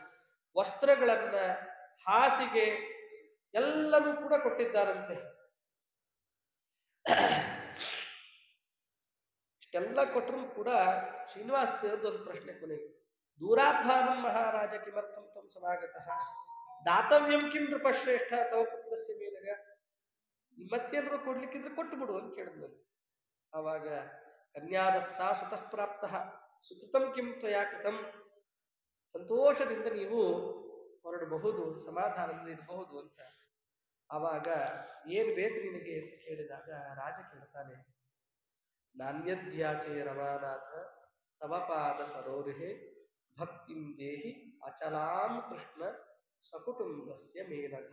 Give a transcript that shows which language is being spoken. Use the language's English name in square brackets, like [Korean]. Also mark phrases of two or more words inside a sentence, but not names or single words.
[Kannada] ವಸ್ತ್ರಗಳನ್ನ, ಹಾಸಿಗೆ ಎಲ್ಲವೂ ಕೂಡ ಕೊಟ್ಟಿದ್ದಾರಂತೆ. ಇಷ್ಟೆಲ್ಲ ಕೊಟ್ಟರು ಕೂಡ ಶ್ರೀನಿವಾಸ ದೇವ್ರದ್ದು ಒಂದು ಪ್ರಶ್ನೆ ಕೊನೆಗೆ, [Sanskrit] ದೂರಾಧ್ವಾನಂ ಮಹಾರಾಜ ಕಿಮರ್ಥಂ ತ್ವಂ ಸಮಾಗತಃ ದಾತವ್ಯಂ ಕಿಂ ನೃಪಶ್ರೇಷ್ಠ ತವ ಪುತ್ರಸ್ಯ ಮೇನಗ, [Kannada] ಮತ್ತೇನಾದ್ರು ಕೊಡ್ಲಿಕ್ಕಿದ್ರೆ ಕೊಟ್ಟು ಬಿಡು ಅಂತ ಕೇಳಿದ್ನಂತೆ. [Sanskrit] ಆವಾಗ ಕನ್ಯಾದತ್ತ ಸುತಃ ಪ್ರಾಪ್ತ ಸುಕೃತಂ ಕಿಂ ತ್ವಯಾ ಕೃತಂ, [Kannada] ಸಂತೋಷದಿಂದ ನೀವು ಹೊರಡಬಹುದು, ಸಮಾಧಾನದಿಂದ ಇರಬಹುದು ಅಂತ. ಆವಾಗ ಏನು ಬೇಕು ನಿನಗೆ ಅಂತ ಕೇಳಿದಾಗ ರಾಜ ಕೇಳ್ತಾನೆ, [Sanskrit] ನಾಣ್ಯದ್ಯಾಚೆ ರಮಾನಾಥ ತವ ಪಾದ ಸರೋರಿಹೆ ಭಕ್ತಿಂ ದೇಹಿ ಅಚಲಾಂ ಕೃಷ್ಣ ಸಕುಟುಂಬಸ್ಯ ಮೇನಘ.